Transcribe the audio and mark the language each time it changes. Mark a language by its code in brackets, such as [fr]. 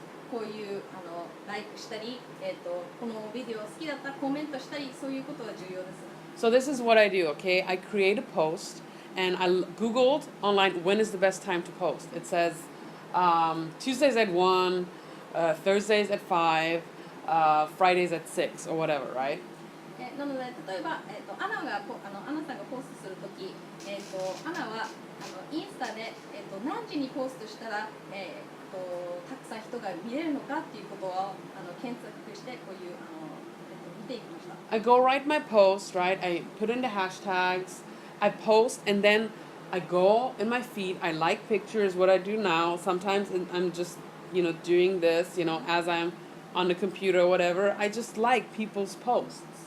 [ja] こういうライクしたり、このビデオ好きだったらコメントしたり、そういうことは重要です。 [en] So this is what I do, okay? I create a post and I Googled online when is the best time to post. It says Tuesdays at 1, Thursdays at 5, Fridays at 6 or whatever, right? [ja] なので例えば、アナさんがポストするとき、アナはインスタで、何時にポストしたら、たくさん人が見れるのかっていうことを検索してこういう見ていきました。 [en] I go write my post, right? I put in the hashtags, I post, and then I go in my feed. I like pictures, what I do now. Sometimes I'm just, doing this, as I'm on the computer or whatever. I just like people's posts.